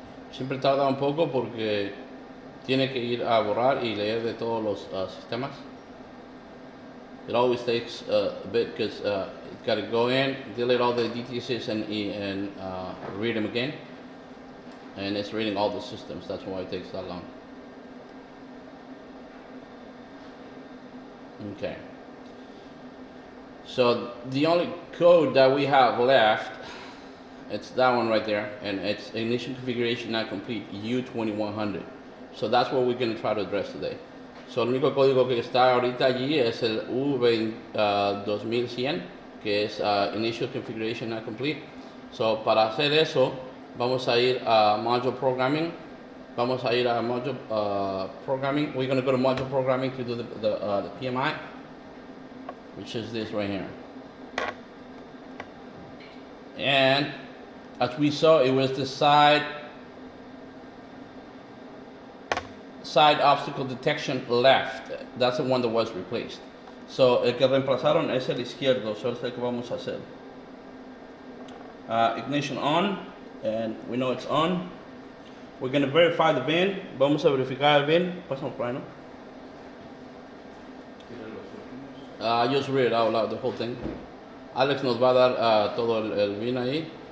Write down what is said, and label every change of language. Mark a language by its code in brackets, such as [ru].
[es] Siempre tarda un poco porque tiene que ir a borrar y leer de todos los sistemas. [en] It always takes a bit because it's got to go in, delete all the DTSs and read them again. And it's reading all the systems. That's why it takes that long. Okay. So the only code that we have left, it's that one right there, and it's initial configuration not complete, u2100. So that's what we're going to try to address today. [es] So el único código que está ahorita allí es el u2100, que es [en] initial configuration not complete. [es] So para hacer eso, vamos a ir a module programming. Vamos a ir a module programming. [en] We're going to go to module programming to do the PMI, which is this right here. And as we saw, it was the side Obstacle Detection left. That's the one that was replaced. [es] So el que reemplazaron es el izquierdo, so es el que vamos a hacer. [en] Ignition on, and we know it's on. We're going to verify the VIN. [es] Vamos a verificar el VIN. Pásame por ahí, ¿no? [en] Just read it out loud, the whole thing. [es] Alex nos va a dar todo el VIN ahí.